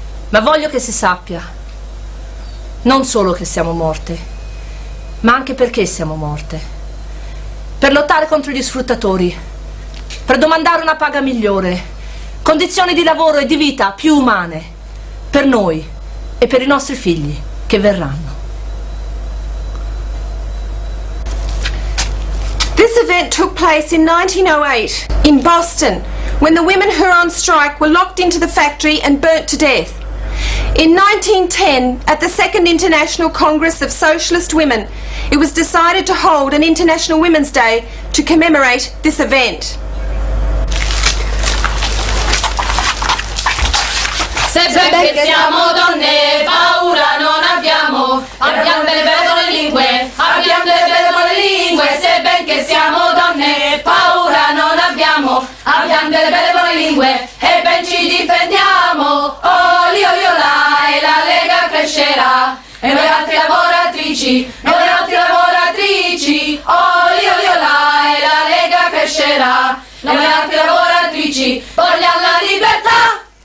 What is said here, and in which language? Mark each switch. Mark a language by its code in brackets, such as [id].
[it] Ma voglio che si sappia, non solo che siamo morte, ma anche perché siamo morte. Per lottare contro gli sfruttatori, per domandare una paga migliore, condizioni di lavoro e di vita più umane, per noi e per i nostri figli che verranno. [en] This event took place in 1908 in Boston, when the women who were on strike were locked into the factory and burnt to death. In 1910, at the Second International Congress of Socialist Women, it was decided to hold an International Women's Day to commemorate this event. [it] Sebbene siamo donne, paura non abbiamo, abbiamo delle belle lingue, abbiamo delle belle lingue, sebbene che siamo donne, paura non abbiamo, abbiamo delle belle lingue, e ben ci difendiamo, oh lio là, e la Lega crescerà, e noi altre lavoratrici, oh lio là, e la Lega crescerà, noi altre lavoratrici, vogliamo la libertà.